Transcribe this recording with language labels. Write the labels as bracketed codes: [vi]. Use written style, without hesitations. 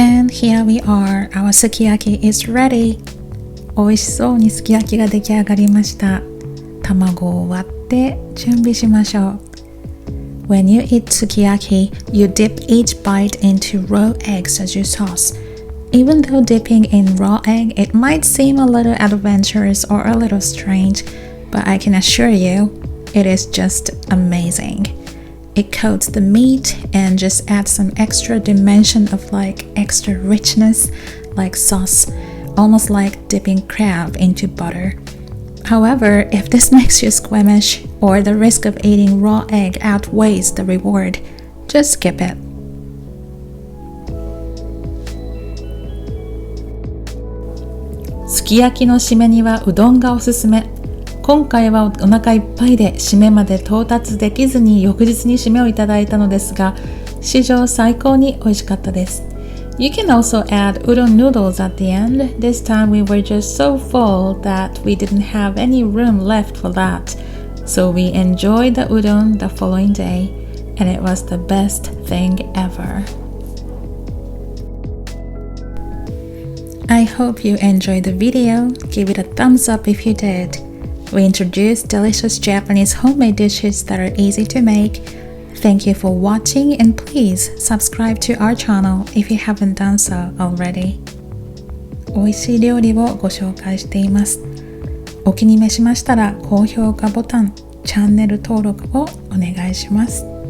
[en] Here we are. Our sukiyaki is ready. [ja] 美味しそうにすき焼きが出来上がりました。卵を割って準備しましょう。 [en] When you eat sukiyaki, you dip each bite into raw eggs as your sauce. Even though dipping in raw egg, it might seem a little adventurous or a little strange, but I can assure you, it is just amazing. It coats the meat and just adds some extra dimension of like extra richness, like sauce, almost like dipping crab into butter. However, if this makes you squeamish or the risk of eating raw egg outweighs the reward, just skip it. [ja] すき焼きの締めにはうどんがおすすめ。今回はお腹いっぱいで締めまで到達できずに翌日に締めをいただいたのですが、史上最高に美味しかったです。 [en] You can also add udon noodles at the end. This time we were just so full that we didn't have any room left for that. So we enjoyed the udon the following day, and it was the best thing ever. I hope you enjoyed the video. Give it a thumbs up if you did. We introduced delicious Japanese homemade dishes that are easy to make.Thank you for watching and please subscribe to our channel if you haven't done so already. [ja] 美味しい料理をご紹介しています。お気に召しましたら高評価ボタン、チャンネル登録をお願いします。